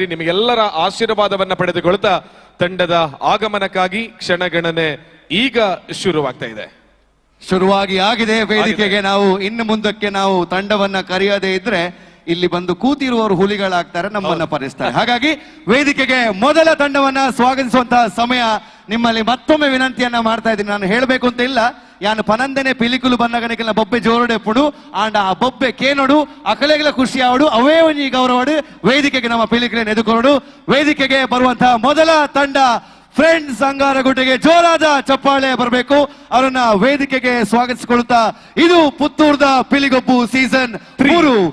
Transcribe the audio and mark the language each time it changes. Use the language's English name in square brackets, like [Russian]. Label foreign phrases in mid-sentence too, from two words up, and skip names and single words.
[Kannada] ನಿಮಗೆಲ್ಲರ ಆಶೀರ್ವಾದವನ್ನ ಪಡೆದುಕೊಳ್ತಾ ತಂಡದ ಆಗಮನಕ್ಕಾಗಿ ಕ್ಷಣಗಣನೆ ಈಗ ಶುರುವಾಗ್ತಾ ಇದೆ. ಶುರುವಾಗಿ ಆಗಿದೆ ವೇದಿಕೆಗೆ. ನಾವು ಇನ್ನು ಮುಂದಕ್ಕೆ ನಾವು ತಂಡವನ್ನ ಕರೆಯದೇ ಇದ್ರೆ ಇಲ್ಲಿ ಬಂದು ಕೂತಿರುವವರು ಹುಲಿಗಳಾಗ್ತಾರೆ, ನಮ್ಮನ್ನ ಪರಿಸ್ತಾರೆ. ಹಾಗಾಗಿ ವೇದಿಕೆಗೆ ಮೊದಲ ತಂಡವನ್ನ ಸ್ವಾಗತಿಸುವಂತಹ ಸಮಯ. ನಿಮ್ಮಲ್ಲಿ ಮತ್ತೊಮ್ಮೆ ವಿನಂತಿಯನ್ನ ಮಾಡ್ತಾ ಇದ್ದೀನಿ. ನಾನು ಹೇಳಬೇಕು ಅಂತ ಇಲ್ಲ, [Tulu] ಯಾನು ಪನಂದನೆ ಪಿಲಿಕುಲು ಬಂದಗನಿಕೆಲ್ಲ ಬೊಬ್ಬೆ ಜೋರಡೆ ಪುಡು ಆಂಡ ಆ ಬೊಬ್ಬೆ ಕೇನೋಡು ಅಕಲೆಗಳ ಖುಷಿ ಆವಡು ಅವೇ ಒಂಜಿ ಗೌರವಡು [Kannada] ವೇದಿಕೆಗೆ ನಮ್ಮ ಪಿಲಿಕುಲನ್ನು ಎದುಕೊಂಡು ವೇದಿಕೆಗೆ ಬರುವಂತಹ ಮೊದಲ ತಂಡ ಫ್ರೆಂಡ್ಸ್ ಅಂಗಾರಗುಡ್ಡೆಗೆ ಜೋರಾದ ಚಪ್ಪಾಳೆ ಬರಬೇಕು. ಅವರನ್ನ ವೇದಿಕೆಗೆ ಸ್ವಾಗತಿಸಿಕೊಳ್ಳುತ್ತಾ ಇದು ಪುತ್ತೂರ್ದ ಪಿಲಿಗೊಬ್ಬು ಸೀಸನ್ 3.